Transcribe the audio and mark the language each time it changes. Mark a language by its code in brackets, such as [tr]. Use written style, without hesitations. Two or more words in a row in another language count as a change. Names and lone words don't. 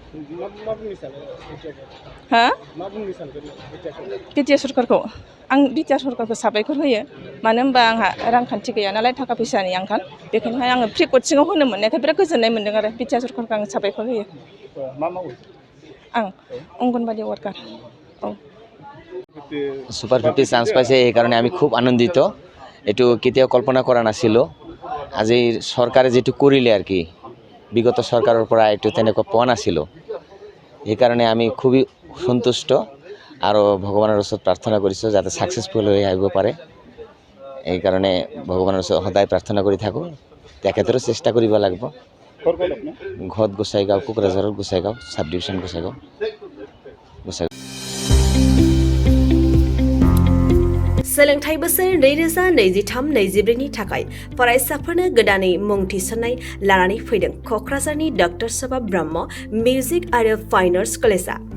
[brx] हा बिटिआर सरकारखौ आं बिटिआर सरकारखौ साबायखर होयो मानो होनबा आंहा रांखान्थि गैया नालाय थाखा फैसानि आंखाल बेखायनो आङो फ्रि कचिङाव होनो मोननायखाय बिराद गोजोननाय मोन्दों आरो बिटिआर सरकारखौ आं साबायखर होयो मा मावो आं अंगनबादि वार्कार औ [as] সুপার 50 চান্স পাইছে এই কারণে আমি খুব আনন্দিত এটু কেতিয়াও কল্পনা কৰা নাছিলোঁ আজি চৰকাৰে যেটো কৰিলে আর কি বিগত সরকারের পৰা এটু তেনেকুৱা পোৱা নাছিলোঁ এই কারণে আমি খুবই সন্তুষ্ট আর ভগৱানৰ ওচৰত প্ৰাৰ্থনা কৰিছোঁ যাতে সাকসেসফুল হৈ আহিব পাৰে এই কারণে ভগৱানৰ ওচৰত সদায় প্ৰাৰ্থনা কৰি থাকোঁ তেখেতৰো চেষ্টা কৰিব লাগিব ঘৰত গোসাইগাঁও কোকৰাঝাৰৰ গোসাইগাঁও [en] sub division [as] গোসাইগাঁও [brx] सोलोंथाइ बोसोर 2023-24 नि थाखाय फरायसाफोरनो गोदानै मुं थिसननाय लानानै फैदों क'क्राझारनि डक्टर सभा ब्रह्म मिउजिक आरो फाइन आर्ट्स कलेजआ